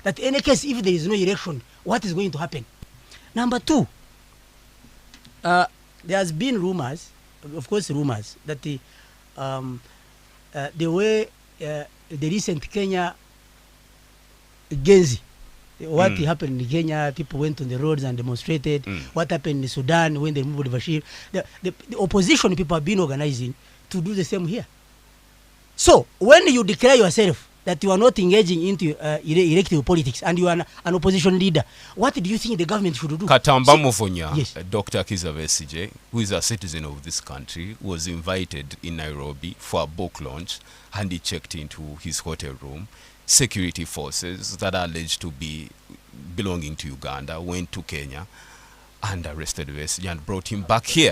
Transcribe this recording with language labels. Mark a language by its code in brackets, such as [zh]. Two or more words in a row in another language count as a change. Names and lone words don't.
[en] that in any case, if there is no election, what is going to happen? Number two, there has been rumors, of course rumors, that the way the recent Kenya Genzi, what happened in Kenya, people went on the roads and demonstrated. What happened in Sudan when they removed Bashir? The opposition people have been organizing to do the same here. So when you declare yourself that you are not engaging into elective politics and you are an opposition leader, what do you think the government should do? Katamba Mufonya, yes. Dr. Kizza Besigye, who is a citizen of this country, was invited in Nairobi for a book launch, and he checked into his hotel room. Security forces that are alleged to be belonging to Uganda went to Kenya and arrested Besigye and brought him back here.